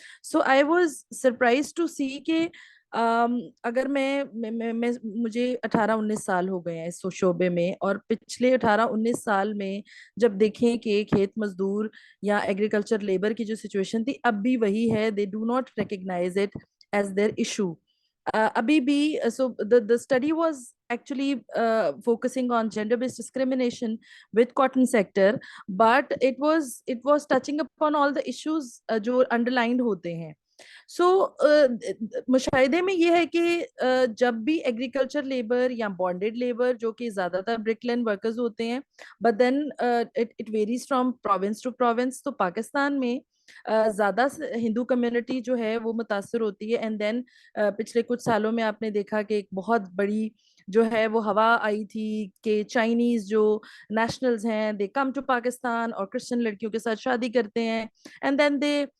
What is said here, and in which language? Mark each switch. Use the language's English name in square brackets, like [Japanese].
[English] so I was surprise to see [Hindi] कि अगर मैं मुझे 18-19 साल हो गए हैं इस शोबे में, और पिछले 18-19 साल में जब देखें कि खेत मजदूर या एग्रीकल्चर लेबर की जो सिचुएशन थी अब भी वही है, [English] they do not recognise it as their issue [Hindi] अभी भी। [English] So the study was actually focusing on gender based discrimination with cotton sector, but it was touching upon all the issues जो underlined [Hindi] होते हैं। सो मुशाहिदे में ये है कि जब भी एग्रीकल्चर लेबर या बॉन्डेड लेबर, जो कि ज्यादातर ब्रिकलैंड वर्कर्स होते हैं, [English] but then it varies from province to province, [Hindi] तो पाकिस्तान में ज्यादा हिंदू कम्युनिटी जो है वो मुतासर होती है। एंड देन पिछले कुछ सालों में आपने देखा कि एक बहुत बड़ी जो है वो हवा आई थी कि चाइनीज जो नेशनल्स हैं [English] they come to Pakistan [Hindi] और क्रिश्चियन लड़कियों के साथ शादी करते हैं, एंड देन दे